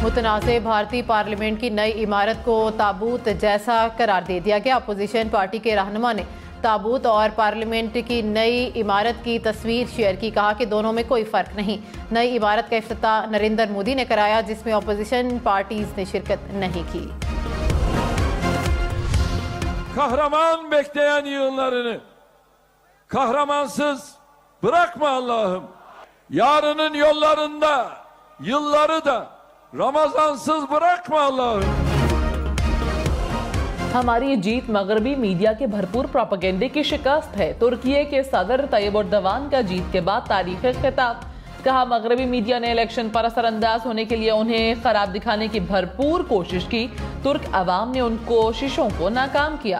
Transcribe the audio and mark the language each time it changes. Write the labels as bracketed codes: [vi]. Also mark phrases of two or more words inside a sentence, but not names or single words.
[ur] متنازع بھارتی پارلیمنٹ کی نئی عمارت کو تابوت جیسا قرار دے دیا گیا. [en] opposition party [ur] کے رہنما نے تابوت اور پارلیمنٹ کی نئی عمارت کی تصویر شیئر کی، کہا کہ دونوں میں کوئی فرق نہیں. نئی عمارت کا افتتاح نریندر مودی نے کرایا، جس میں [en] opposition parties [ur] نے شرکت نہیں کی. [tr] Kahraman bekleyen yığınlarını kahramansız bırakma Allah'ım. Yarının yollarında yılları da Ramazansız bırakma Allah'ım. [ur] ہماری یہ جیت مغربی میڈیا کے بھرپور پروپیگنڈے کی شکست ہے. ترکی کے صدر طیب اردوغان کا جیت کے بعد تاریخی خطاب، کہا مغربی میڈیا نے الیکشن پر اثرانداز ہونے کے لیے انہیں خراب دکھانے کی بھرپور کوشش کی. ترک عوام نے ان کوششوں کو ناکام کیا.